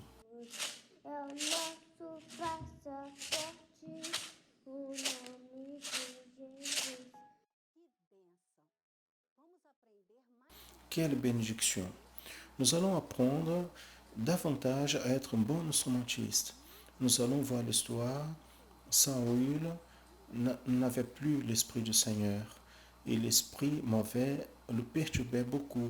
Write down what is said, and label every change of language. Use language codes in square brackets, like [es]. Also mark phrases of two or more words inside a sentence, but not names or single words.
[pt] É o nosso passaporte, o nome de Jesus. [fr] Quelle bénédiction! Nous allons apprendre davantage à être un bon instrumentiste. Nous allons voir l'histoire. Saül n'avait plus l'esprit du Seigneur et l'esprit mauvais le perturbait beaucoup.